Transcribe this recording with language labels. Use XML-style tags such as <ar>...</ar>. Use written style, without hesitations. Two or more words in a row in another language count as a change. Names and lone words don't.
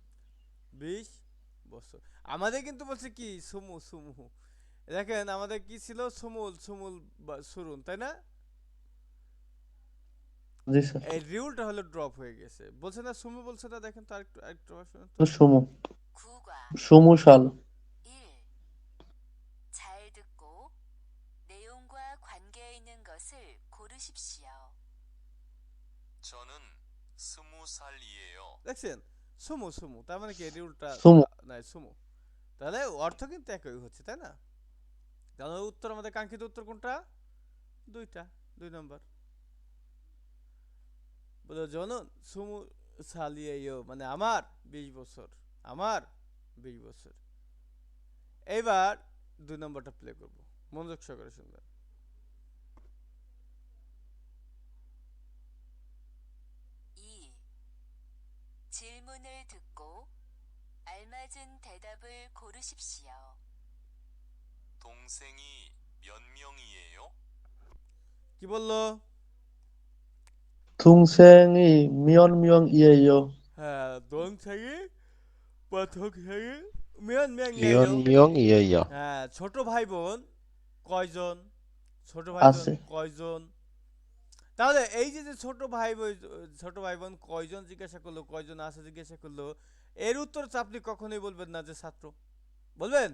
<bn>20 বছর। আমাদের কিন্তু বলছে কি সুমু সুমু, দেখেন আমাদের কি ছিল, সুমুল সুমুল বা সুরুন, তাই না? জি স্যার। এই রিউলটা হলো ড্রপ হয়ে গেছে, বলছে না সুমু, বলছে না, দেখেন তো আরেকটু আরেকটু শুনুন তো। সমু</bn> <ko>국어</ko> <bn>সমুশাল</bn> <ko>1. 잘 듣고 내용과 관계 있는 것을 고르십시오. 저는 20살이에요.</ko> <bn>দেখছেন, সুমু সুমু, তার মানে কি রিউলটা সুমু নাই, সুমু। তাহলে অর্থ কিন্তু একই হচ্ছে, তাই না? তাহলে উত্তর, আমাদের কাঙ্ক্ষিত উত্তর কোনটা? দুইটা, 2 নম্বর। বলো</bn> <ko>저는 스무 살이에요,</ko> <bn>মানে আমার 20 বছর, আমার 20 বছর। এইবার 2 নম্বরটা প্লে করব, মনোযোগ সহকারে শুনবেন।</bn> <ko>이. 질문을 듣고 알맞은 대답을 고르십시오. 동생이 몇 명이에요?</ko> <bn>কি বললো?</bn> <ko>동생이 미연 이에요.</ko> <bn>হ্যাঁ, দং থেকে পাথক থেকে মিয়ন মিয়ং মিয়ন ইয়েও। মিয়ং ইয়ে ইয়। হ্যাঁ, ছোট ভাই বোন কয়জন? ছোট ভাই বোন আছে কয়জন? তাহলে এই যে যে ছোট ভাই বোন কয়জন জিজ্ঞাসা করলো, কয়জন আছে জিজ্ঞাসা করলো, এর উত্তর তো আপনি কখনোই বলবেন না যে ছাত্র, বলবেন?</bn>